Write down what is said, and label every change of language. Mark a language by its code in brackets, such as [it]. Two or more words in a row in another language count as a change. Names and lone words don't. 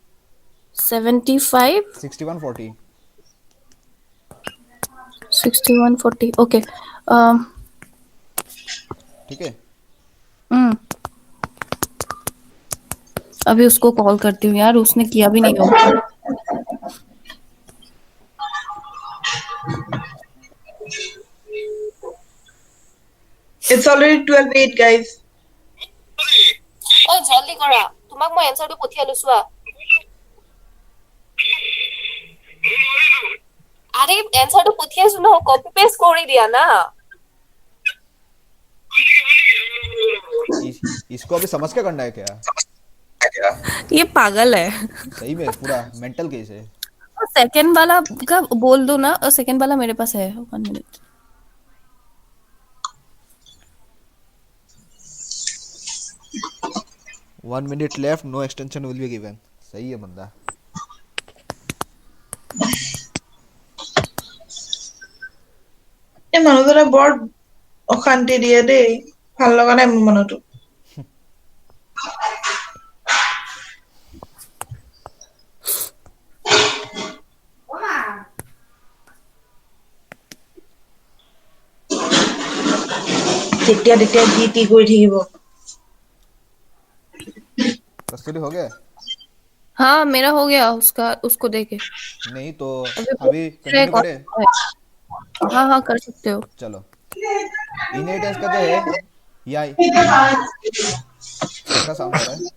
[hi] 75, 61, 40। 61, 40, ओके। ठीक है। अभी उसको कॉल करती हूँ यार, उसने किया भी नहीं होगा। [en] It's already 12:08, guys. [as] অ জলদি কৰা, তোমাক মই এনসাৰটো পঠিয়ালো চোৱা। আরে এনসারটো পঠিয়াইছো ন, [en] copy paste [as] কৰি দিয়া না। [hi] इसको अभी समझ के करना है क्या? ये पागल है। सही में पूरा [en] mental case [hi] है। सेकंड वाला का बोल दो ना, और सेकंड वाला मेरे पास है, 1 मिनट। [en] 1 minute left, no extension will be given। [hi] सही है बंदा। [as] এই মানুহজনে বৰ অশান্তি দিয়ে দেই, ভাল লগা নাই মোৰ মানুহটো। তেতিয়া তেতিয়া যি টি কৰি থাকিব। [hi] कस्तूरी हो गया? हाँ मेरा हो गया, उसका उसको देके नहीं तो अभी अभी दूसरे कंटिन्यू कौन करें? है? हाँ हाँ कर सकते हो। चलो। इनहेरिटेंस का जो है, या किसका साउंड आ रहा है?